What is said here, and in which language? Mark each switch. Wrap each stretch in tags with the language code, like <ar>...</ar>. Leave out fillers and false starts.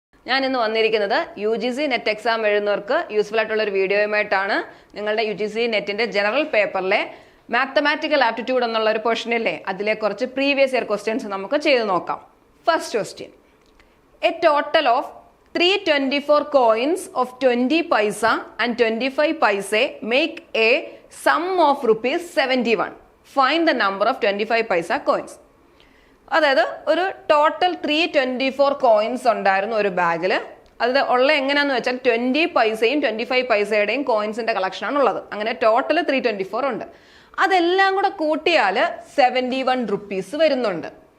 <ml>ഞാൻ ഇന്ന് വന്നിരിക്കുന്നത് UGC നെറ്റ് എക്സാം എഴുതുന്നവർക്ക് യൂസ്ഫുൾ ആയിട്ടുള്ള ഒരു വീഡിയോയുമായിട്ടാണ്. നിങ്ങളുടെ UGC നെറ്റിന്റെ ജനറൽ പേപ്പറിലെ മാത്തമാറ്റിക്കൽ ആപ്റ്റിറ്റ്യൂഡ് എന്നുള്ള ഒരു പോർഷൻ ഇല്ലേ, അതിലെ കുറച്ച് പ്രീവിയസ് ഇയർ ക്വസ്റ്റ്യൻസ് നമുക്ക് ചെയ്ത് നോക്കാം.</ml> <en>First question: a total of 324 coins of 20 paisa and 25 paise make a sum of rupees 71. Find the number of 25 paisa coins.</en> <ml>അതായത് ഒരു ടോട്ടൽ 324 കോയിൻസ് ഉണ്ടായിരുന്നു ഒരു ബാഗിൽ. അത് ഉള്ള എങ്ങനെയാന്ന് വെച്ചാൽ 20 പൈസയും 25 പൈസയുടെയും കോയിൻസിന്റെ കളക്ഷനാണ് ഉള്ളത്. അങ്ങനെ ടോട്ടൽ 324 ഉണ്ട്. അതെല്ലാം കൂടെ കൂട്ടിയാൽ 71 റുപ്പീസ് വരുന്നുണ്ട്.</ml>